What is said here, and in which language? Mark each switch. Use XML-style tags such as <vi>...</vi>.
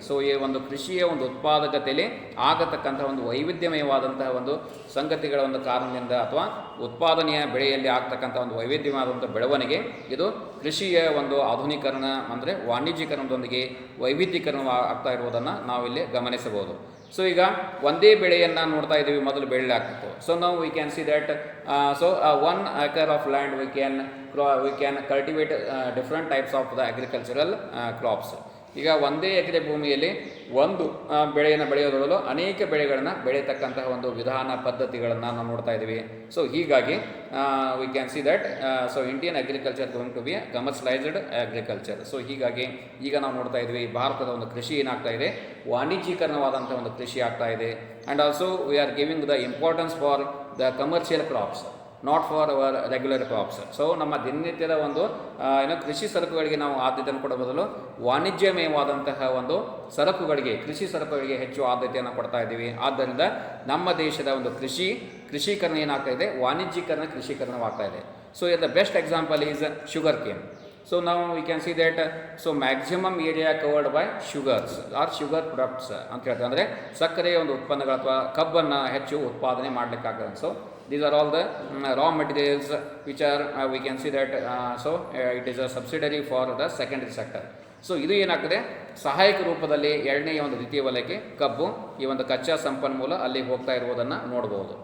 <kn>So ಈ ಒಂದು ಕೃಷಿಯ ಒಂದು ಉತ್ಪಾದಕತೆಯಲ್ಲಿ ಆಗತಕ್ಕಂಥ ಒಂದು ವೈವಿಧ್ಯಮಯವಾದಂತಹ ಒಂದು ಸಂಗತಿಗಳ ಒಂದು ಕಾರಣದಿಂದ ಅಥವಾ ಉತ್ಪಾದನೆಯ ಬೆಳೆಯಲ್ಲಿ ಆಗ್ತಕ್ಕಂಥ ಒಂದು ವೈವಿಧ್ಯವಾದಂಥ ಬೆಳವಣಿಗೆ, ಇದು ಕೃಷಿಯ ಒಂದು ಆಧುನೀಕರಣ ಅಂದರೆ ವಾಣಿಜ್ಯೀಕರಣದೊಂದಿಗೆ ವೈವಿಧ್ಯೀಕರಣ ಆಗ್ತಾ ಇರುವುದನ್ನು ನಾವಿಲ್ಲಿ ಗಮನಿಸಬಹುದು. ಸೊ ಈಗ ಒಂದೇ ಬೆಳೆಯನ್ನು ನೋಡ್ತಾ ಇದ್ದೀವಿ, ಮೊದಲು ಬೆಳೆಯಲಾಗ್ತಿತ್ತು.</kn> <en>So ನಾವು we can see that so 1 acre of land we can cultivate different types of the agricultural crops.</en> <kn>ಈಗ ಒಂದೇ ಎಕರೆ ಭೂಮಿಯಲ್ಲಿ ಒಂದು ಬೆಳೆಯನ್ನು ಬೆಳೆಯೋದ್ರ ಬದಲು ಅನೇಕ ಬೆಳೆಗಳನ್ನು ಬೆಳೆಯತಕ್ಕಂತಹ ಒಂದು ವಿಧಾನ ಪದ್ಧತಿಗಳನ್ನು ನಾವು ನೋಡ್ತಾ ಇದ್ದೀವಿ.</kn> <en>So ಹೀಗಾಗಿ we can see that so Indian agriculture going to be commercialized agriculture.</en> <kn>So ಹೀಗಾಗಿ ಈಗ ನಾವು ನೋಡ್ತಾ ಇದ್ವಿ ಭಾರತದ ಒಂದು ಕೃಷಿ ಏನಾಗ್ತಾ ಇದೆ, ವಾಣಿಜ್ಯೀಕರಣವಾದಂಥ ಒಂದು ಕೃಷಿ ಆಗ್ತಾ ಇದೆ.</kn> <en>And also we are giving the importance for the commercial crops, not for our regular crops.</en> <kn>So ನಮ್ಮ ದಿನನಿತ್ಯದ ಒಂದು ಕೃಷಿ ಸರಕುಗಳಿಗೆ ನಾವು ಆದ್ಯತೆಯನ್ನು ಕೊಡೋ ಬದಲು ವಾಣಿಜ್ಯಮಯವಾದಂತಹ ಒಂದು ಸರಕುಗಳಿಗೆ, ಕೃಷಿ ಸರಕುಗಳಿಗೆ ಹೆಚ್ಚು ಆದ್ಯತೆಯನ್ನು ಕೊಡ್ತಾ ಇದ್ದೀವಿ. ಆದ್ದರಿಂದ ನಮ್ಮ ದೇಶದ ಒಂದು ಕೃಷೀಕರಣ ಏನಾಗ್ತಾ ಇದೆ, ವಾಣಿಜ್ಯೀಕರಣ ಕೃಷೀಕರಣವಾಗ್ತಾ ಇದೆ.</kn> <en>So the best example is sugar cane. So now we can see that so maximum area covered by sugars or sugar products</en> <kn>ಅಂತ ಹೇಳ್ತಾರೆ. ಅಂದರೆ ಸಕ್ಕರೆಯ ಒಂದು ಉತ್ಪನ್ನಗಳು ಅಥವಾ ಕಬ್ಬನ್ನು ಹೆಚ್ಚು ಉತ್ಪಾದನೆ ಮಾಡಲಿಕ್ಕಾಗ್ತದೆ.</kn> <en>So these are all the raw materials which are we can see that it is a subsidiary for the secondary sector.</en> <kn>So ಇದು ಏನಾಗ್ತದೆ, ಸಹಾಯಕ ರೂಪದಲ್ಲಿ ಎರಡನೆಯ ಒಂದು ದ್ವಿತೀಯ ವಲಯಕ್ಕೆ ಕಬ್ಬು ಈ ಒಂದು ಕಚ್ಚಾ ಸಂಪನ್ಮೂಲ ಅಲ್ಲಿ ಹೋಗ್ತಾ ಇರುವುದನ್ನು ನೋಡ್ಬೋದು.</kn>